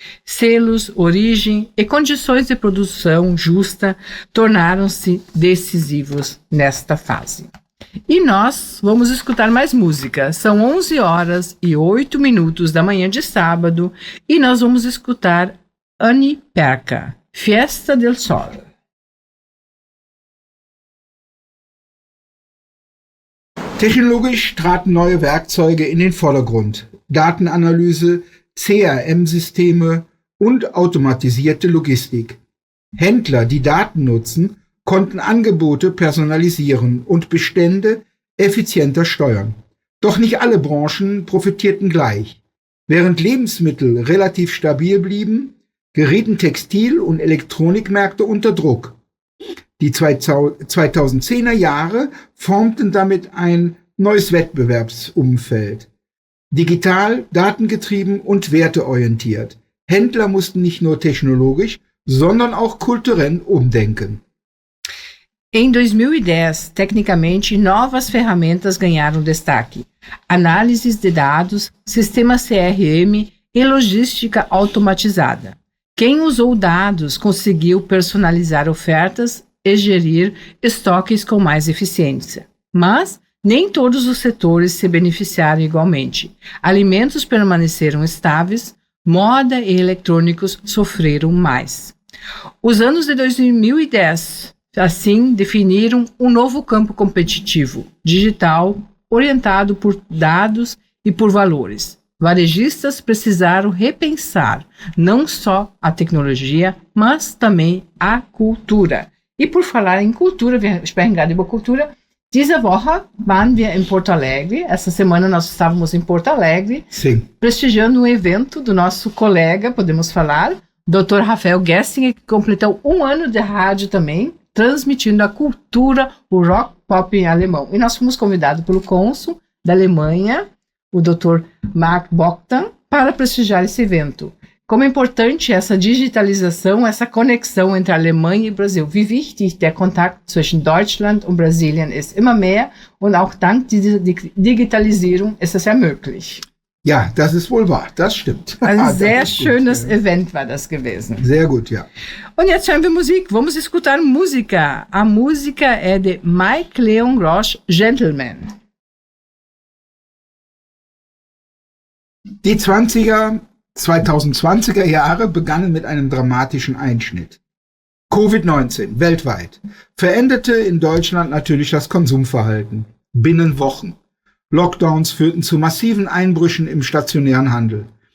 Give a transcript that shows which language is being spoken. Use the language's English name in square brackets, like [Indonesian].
[Portuguese] Selos, origem e condições de produção justa tornaram-se decisivos nesta fase. E nós vamos escutar mais música. São 11h08 da manhã de sábado e nós vamos escutar Annie Perca, Fiesta del Sol. [German] Technologisch traten neue Werkzeuge in den Vordergrund. Datenanalyse, CRM-Systeme und automatisierte Logistik. Händler, die Daten nutzen, konnten Angebote personalisieren und Bestände effizienter steuern. Doch nicht alle Branchen profitierten gleich. Während Lebensmittel relativ stabil blieben, gerieten Textil- und Elektronikmärkte unter Druck. Die 2010er Jahre formten damit ein neues Wettbewerbsumfeld. Digital, datengetrieben und werteorientiert. Händler mussten nicht nur technologisch, sondern auch kulturell umdenken. [Portuguese] Em 2010, tecnicamente, novas ferramentas ganharam destaque. Análises de dados, sistema CRM e logística automatizada. Quem usou dados conseguiu personalizar ofertas e gerir estoques com mais eficiência. Mas nem todos os setores se beneficiaram igualmente. Alimentos permaneceram estáveis, moda e eletrônicos sofreram mais. Os anos de 2010, assim, definiram um novo campo competitivo, digital, orientado por dados e por valores. Varejistas precisaram repensar não só a tecnologia, mas também a cultura. E por falar em cultura, [German] wir sprechen gerade über Kultur. Diese Woche waren wir em Porto Alegre. [Portuguese] Essa semana nós estávamos em Porto Alegre, Sim. prestigiando um evento do nosso colega, podemos falar, Dr. Rafael Gessinger, que completou 1 ano de rádio também, transmitindo a cultura, o rock pop em alemão. E nós fomos convidados pelo cônsul da Alemanha, o Dr. Mark Bogdan, para prestigiar esse evento. Como é importante essa digitalização, essa conexão entre a Alemanha e o Brasil. [German] Wie wichtig der Kontakt zwischen Deutschland und Brasilien ist. Immer mehr und auch dank dieser Digitalisierung ist es ja möglich. Ja, das ist wohl wahr, das stimmt. Ein sehr schönes Event war das gewesen. Sehr gut, ja. Und jetzt hören wir Musik. [Portuguese] Vamos escutar música. A música é de Mike Leon Roche, Gentleman. [German] Die 2020er Jahre begannen mit einem dramatischen Einschnitt. Covid-19 weltweit veränderte in Deutschland natürlich das Konsumverhalten. Binnen Wochen. Lockdowns führten zu massiven Einbrüchen im stationären Handel.